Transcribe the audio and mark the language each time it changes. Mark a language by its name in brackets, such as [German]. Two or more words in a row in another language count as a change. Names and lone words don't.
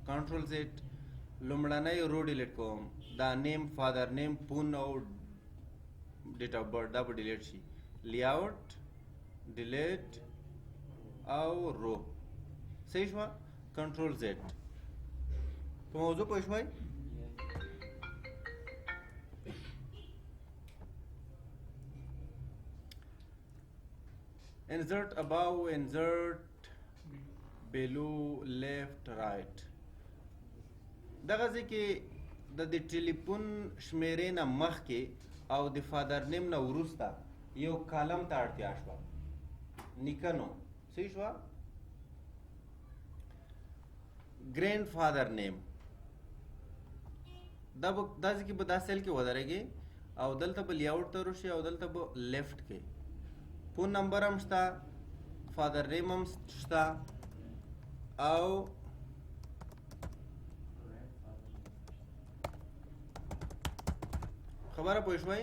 [English] Control Z [Pashto] لومړنۍ رو ډیلیټ کوم. دا [English] name father name phone [Pashto] او [English] date of birth [Pashto] دا به ډیلیټ شي. [English] layout delete [Pashto] او رو. صحیح شوه. [English] Control Z. [Pashto] په موضوع پوه شوئ؟ [English] insert above, insert below, left, right. [Pashto] دغه ځای کې د ټلیفون شمیرې نه مخکې او د [English] father name [Pashto] نه وروسته یو کالم ته اړتیا شوه، نیکه نوم صحیح شوه، [English] grand father name [Pashto] دا ځکه کې به دا سیل کې ودرېږي او دلته به لیاوټ ته وشي او دلته به لیفټ کې [English] phone number [Pashto] هم شته، [English] father name [Pashto] هم شته او خبره پوه شوئ.